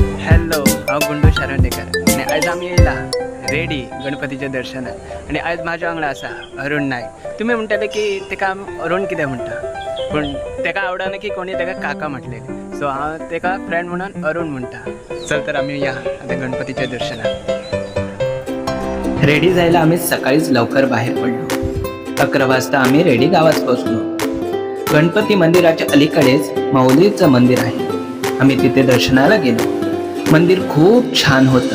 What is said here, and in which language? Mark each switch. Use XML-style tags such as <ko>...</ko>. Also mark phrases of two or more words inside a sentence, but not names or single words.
<kok>हॅलो, हांव गुंडू शारंडेकर आणि आज आम्ही येयला रेडी गणपतीच्या दर्शनाक आणि आज माझ्या वांगडा आसा अरुण नायक. तुम्ही म्हणटाले की तेका अरुण कित्याक म्हणटा, पूण तेका आवडना की कोणी तेका काका म्हटलेले, सो हांव तेका फ्रेंड म्हणून अरुण म्हणटा. चल तर आम्ही या आता गणपतीच्या दर्शनाक.</kok> <mr>रेडी जायला आम्ही सकाळीच लवकर बाहेर पडलो. 11 वाजता आम्ही रेडी गावात पोहोचलो. गणपती मंदिराच्या अलीकडेच माऊलीचं मंदिर आहे. आम्ही तिथे दर्शनाला गेलो. मंदिर खूप छान होतं.</mr>